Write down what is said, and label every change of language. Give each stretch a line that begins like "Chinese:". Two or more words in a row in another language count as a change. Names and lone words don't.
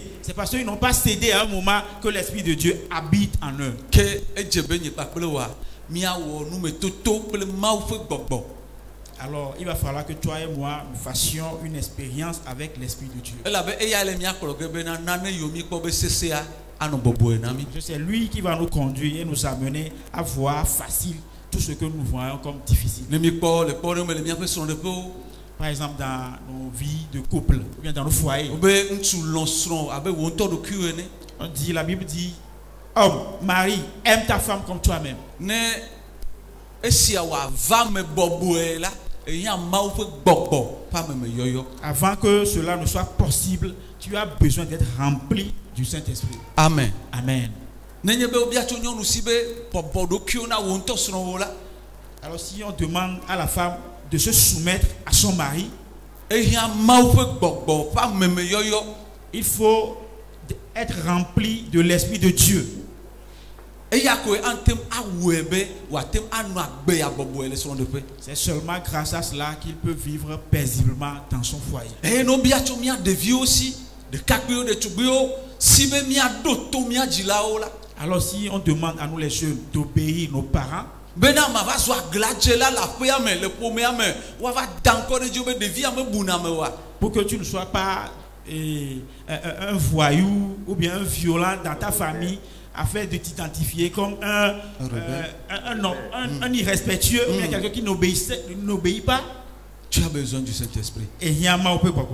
French: C'est parce qu'ils n'ont pas cédé à un moment que l'Esprit de Dieu habite en eux.
Ewe: Ke edze be nye kpakple wa miawɔ numetoto kple Mawu ƒe gbɔgbɔ.
French: Alors, il va falloir que toi et moi, nous fassions une expérience avec l'Esprit de Dieu.
Ewe: Elabe eya le miakplɔ ge bena nane yiwo mikpɔ be sesea anɔ bɔbɔe na mi.
French: Parce que c'est lui qui va nous conduire et nous amener à voir facile tout ce que nous voyons comme difficile.
Ewe: Ne mikpɔ le kpɔ ɖe me le miaƒe srɔ̃ɖeƒewo.
French: Par exemple, dans nos vies de couple, ou bien dans nos foyers.
Ewe: Wobe ŋutsu lɔ̃ srɔ̃ abe wò ŋutɔ ɖokuiwo ene.
French: On dit, la Bible dit, homme, mari, aime ta femme comme toi-même.
Ewe: Ne esia wòava me bɔbɔe la eya Mawu ƒe gbɔgbɔ ƒe amemeyɔyɔ.
French: Avant que cela ne soit possible, tu as besoin d'être rempli du Saint-Esprit. Amen. Amen.
Ewe: Nenye be wobia tso nyɔnu si be bɔbɔ ɖokuiwo na wò ŋutɔ srɔ̃wo la
French: Alors si on demande à la femme de se soumettre à son mari,
Ewe: eya Mawu ƒe gbɔgbɔ ƒe amemeyɔyɔ.
French: il faut être rempli de l'Esprit de Dieu.
Ewe: Eya koe antem awɔe be wòate anɔ agbe abɔbɔe le srɔ̃ɖeƒe.
French: C'est seulement grâce à cela qu'il peut vivre paisiblement dans son foyer.
Ewe: Eye ne wobia tso mia ɖeviwo si ɖekakpuiwo ɖetugbuiwo si be miaɖo to mia dzilawo la.
French: Alors si on demande à nous les jeunes d'obéir nos parents,
Ewe: Bena mava zɔ agladzela le aƒea me le ƒomea me woava da ŋkɔ ɖe dzi be ɖevia mebuna me oa.
French: pour que tu ne sois pas un voyou ou bien un violent dans ta famille, afin de t'identifier comme un irrespectueux ou bien quelqu'un qui n'obéit pas. Tu as besoin du Saint-Esprit. Et yama ope gbogbo.